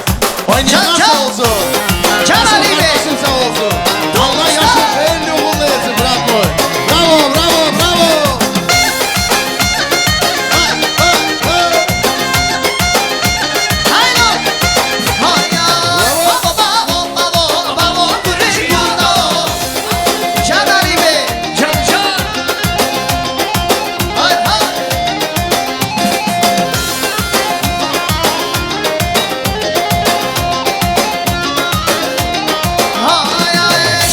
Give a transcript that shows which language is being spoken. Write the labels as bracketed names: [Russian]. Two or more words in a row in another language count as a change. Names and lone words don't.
[Turkish] Ой, не Can olsun. Can Ali Bey. Kardeşim sağ olsun. Allah yaşın hayırlı uğurlu etsin, bırak bu. Bravo, bravo, bravo. Hay, hay, hay. Haylo. Haya. Babo, babo, babo, Cristiano. Can Ali Bey. Can. Hay hay. Hay hay.